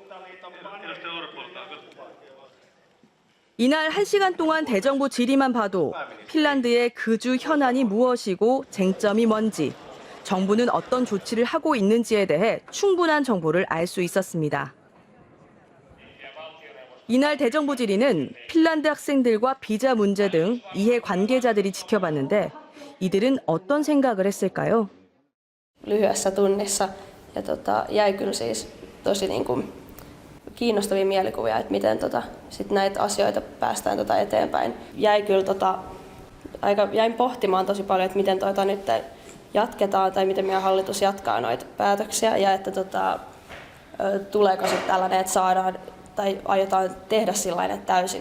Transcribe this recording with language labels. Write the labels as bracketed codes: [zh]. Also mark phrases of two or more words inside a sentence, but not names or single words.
[ko] 이날 1시간 동안 대정부 질의만 봐도 핀란드의 그주 현안이 무엇이고 쟁점이 뭔지, 정부는 어떤 조치를 하고 있는지에 대해 충분한 정보를 알 수 있었습니다. 이날 대정부 질의는 핀란드 학생들과 비자 문제 등 이해 관계자들이 지켜봤는데 이들은 어떤 생각을 했을까요? [fi] lyhyessä tunnissa ja jäi kyllä siis tosi niin kuin kiinnostavia mielikuvia, että miten sit näitä asioita päästään eteenpäin. Jäi kyllä jäin pohtimaan tosi paljon, että miten nyt jatketaan tai miten meidän hallitus jatkaa noita päätöksiä ja että tuleeko sitten tällainen, että saadaan tai aiotaan tehdä sillainen, että täysin